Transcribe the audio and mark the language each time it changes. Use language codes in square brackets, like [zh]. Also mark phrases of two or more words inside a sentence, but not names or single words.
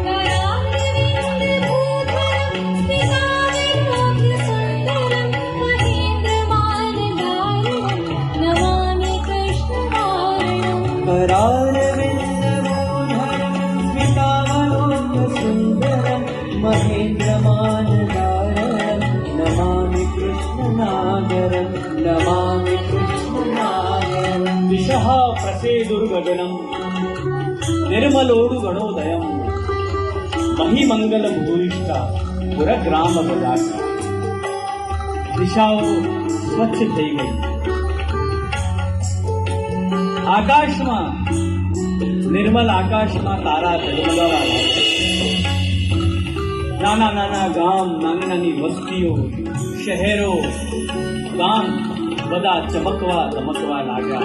[sa] करारविन्दमोहरं स्मितावलोकसुन्दरं महेन्द्रमानदारं नमामि कृष्णनागरं. नमामि कृष्णनागरं. दिशः प्रसेदुर्गगनं निर्मलोडु गणोदयं महिमंगल भूयिष्ठा पुरग्राम बजाता. [gu] દિશાઓ સ્વચ્છ થઈ ગઈ. આકાશમાં નિર્મલ આકાશમાં તારા ઝગમગાવા લાગ્યા. નાના નાના ગામ, નાની નાની વસ્તીઓ, શહેરો, ગામ બધા ચમકવા ધમકવા લાગ્યા.